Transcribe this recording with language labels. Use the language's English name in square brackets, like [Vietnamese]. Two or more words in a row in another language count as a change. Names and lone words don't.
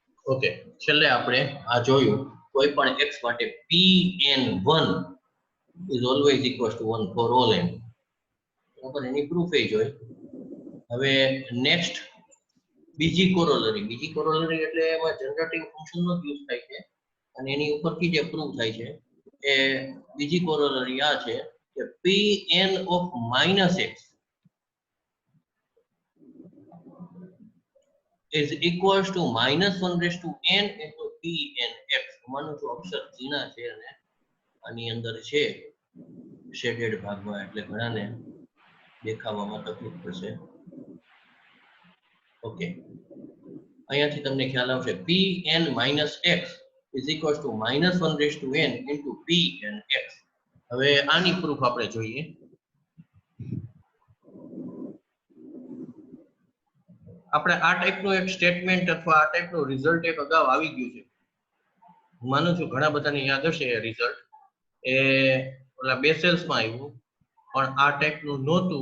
[Gujarati] ઓકે, છેલ્લે આપણે આ જોયું કોઈ પણ x માટે pn1 [English] is always equals to 1 for all n. [Gujarati] બરાબર, એની પ્રૂફ એ જોઈ. હવે નેક્સ્ટ બીજી કોરોલરી એટલે એમાં [English] generating function [Gujarati] નો યુઝ થાય છે અને એની ઉપરથી જે પ્રૂફ થાય છે એ બીજી કોરોલરી આ છે કે pn of -x [English] is equals to -1 raised to n into pnx. [Gujarati] માનું છું અક્ષર ઝીણા છે અને આની અંદર છે શેડેડ ભાગમાં એટલે ઘણાને દેખાવામાં તકલીફ પડશે. ઓકે, અહીંયાથી તમને ખ્યાલ આવશે pn - [English] x is equals to -1 raised to n into pnx. [Gujarati] હવે આની પ્રૂફ આપણે જોઈએ. આપણે આ ટાઈપનું એક સ્ટેટમેન્ટ અથવા આ ટાઈપનું રિઝલ્ટ એક અગાઉ આવી ગયું છે. હું માનું છું ઘણા બધાને યાદ હશે એ રિઝલ્ટ. એ ઓલા બેસેલ્સમાં આવ્યું પણ આ ટાઈપનું નહોતું.